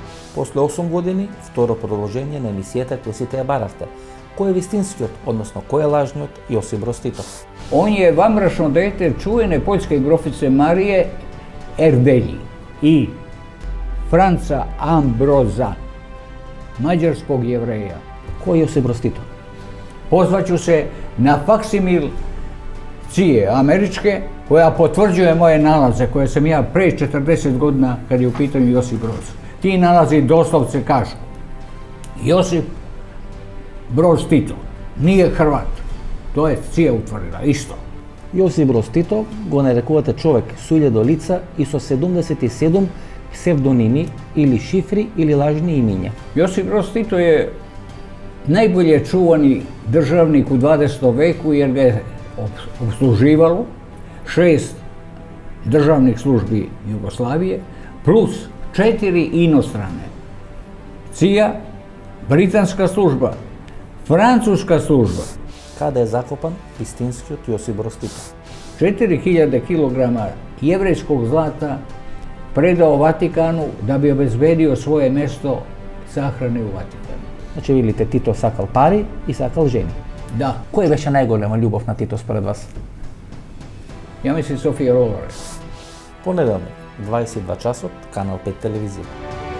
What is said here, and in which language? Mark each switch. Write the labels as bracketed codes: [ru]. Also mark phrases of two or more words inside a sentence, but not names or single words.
[mk] После 8 години, второ продолжение на емисијата која сите ја баравте. Кој е вистинскиот, односно кој е лажниот Јосип Broz Tito? [sr] On je vanbračno dete čuvene poljske grofice Marije Erdelji i Franca Ambroza, mađarskog jevreja. [mk] Кој е Јосип Broz Tito? [sr] Pozvaću se na faksimil CIA američke koja potvrđuje moje nalaze koje sam ja pre 40 godina kad je u pitanju Josip Broz. Ti nalazi doslovce kažu Josip Broz Tito nije Hrvat. To je CIA utvrdila, isto. [mk] Јосип Broz Tito го нарекувате човек со 1000 лица и со 77 псевдоними или шифри или лажни имиња. [sr] Josip Broz Tito je najbolje čuvani državnik u 20. veku jer ga je obsluživalo 6 državnih službi Jugoslavije plus 4 inostrane. CIA, britanska služba, francuska služba. [mk] Каде е закопан вистинскиот Јосип Broz Tito? [sr] 4000 kg jevrejskog zlata predao Vatikanu da bi obezbedio svoje mesto sahrane u Vatikanu. [mk] Значи видите, Тито сакал пари и сакал жени. [sr] Da, [mk] Која беше најголема љубов на Тито според вас? [sr] ja mislim Sofija Rolare. [mk] Понеделник, 22 часот, Канал 5 телевизија.